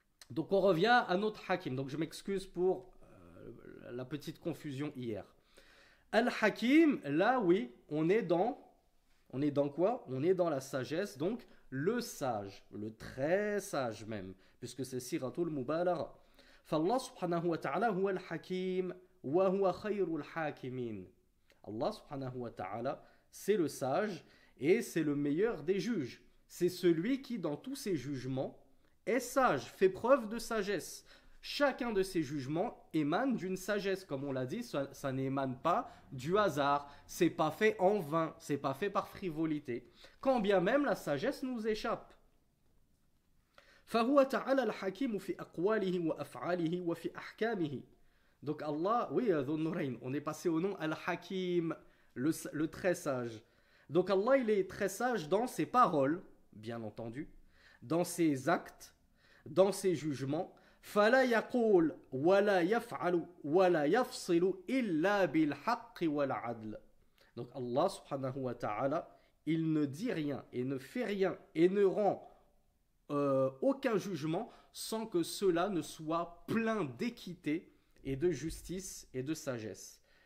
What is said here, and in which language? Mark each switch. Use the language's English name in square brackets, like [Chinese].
[French] Donc on revient à notre hakim. Donc je m'excuse pour la petite confusion hier. Al-Hakim, là oui, on est dans quoi? On est dans la sagesse, donc le sage, le très sage même, puisque c'est Siratul Mubalara. [Arabic] فالله سبحانه وتعالى هو الحكيم وهو خير الحاكمين. [French] Allah subhanahu wa ta'ala, c'est le sage et c'est le meilleur des juges. C'est celui qui, dans tous ses jugements, est sage, fait preuve de sagesse. Chacun de ces jugements émane d'une sagesse, comme on l'a dit, ça n'émane pas du hasard, c'est pas fait en vain, c'est pas fait par frivolité. Quand bien même la sagesse nous échappe. [Arabic] فهو تعالى الحكيم في أقواله وأفعاله وفي أحكامه. [French] Donc Allah, oui, on est passé au nom Al-Hakim, le très sage. Donc Allah, il est très sage dans ses paroles, bien entendu, dans ses actes, dans ses jugements. [Arabic] فلا يقول ولا يفعل ولا يفصل إلا بالحق والعدل. [French] Donc Allah subhanahu wa ta'ala, il ne dit rien et ne fait rien et ne rend aucun jugement sans que cela ne soit plein d'équité et de justice et de sagesse.